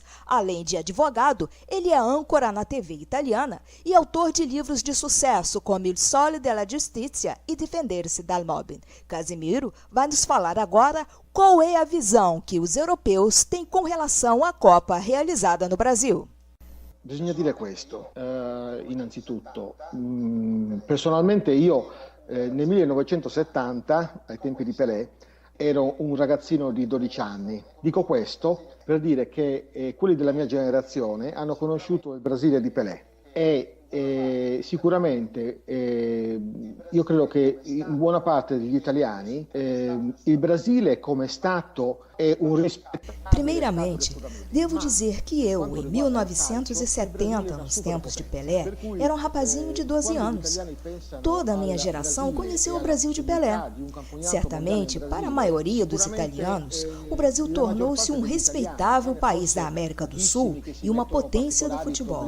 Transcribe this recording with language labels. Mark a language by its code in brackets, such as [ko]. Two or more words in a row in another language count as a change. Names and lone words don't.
[pt] Além de advogado, ele é âncora na TV italiana e autor de livros de sucesso como Il Sole della Giustizia e Difendersi dal Mobbing. Casimiro vai nos falar agora qual é a visão que os europeus têm com relação à Copa realizada no Brasil. [it] Bisogna dire questo, innanzitutto, personalmente io nel 1970, ai tempi di Pelé, ero un ragazzino di 12 anni. Dico questo per dire che quelli della mia generazione hanno conosciuto il Brasile di Pelé e sicuramente io credo che in buona parte degli italiani il Brasile come Stato é [pt] Primeiramente, devo dizer que eu, em 1970, nos tempos de Pelé, era um rapazinho de 12 anos. Toda a minha geração conheceu o Brasil de Pelé. Certamente, para a maioria dos italianos, o Brasil tornou-se um respeitável país da América do Sul e uma potência do futebol.